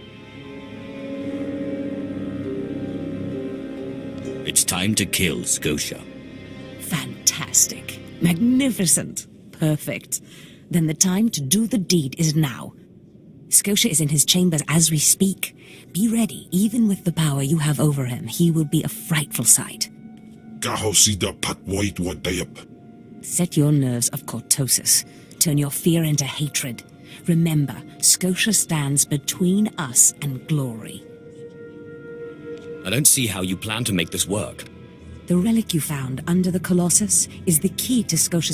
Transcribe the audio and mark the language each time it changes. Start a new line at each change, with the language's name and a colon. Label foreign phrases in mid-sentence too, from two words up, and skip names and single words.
English: It's time to kill Scotia. Fantastic. Magnificent. Perfect. Then the time to do the deed is now. Scotia is in his chambers as we speak. Be ready, even with the power you have over him, he will be a frightful sight. Kahosida patwait wadayap. Set your nerves of cortosis. Turn your fear into hatred. Remember, Scotia stands between us and glory. I don't see how you plan to make this work. The relic you found under the Colossus is the key to Scotia's...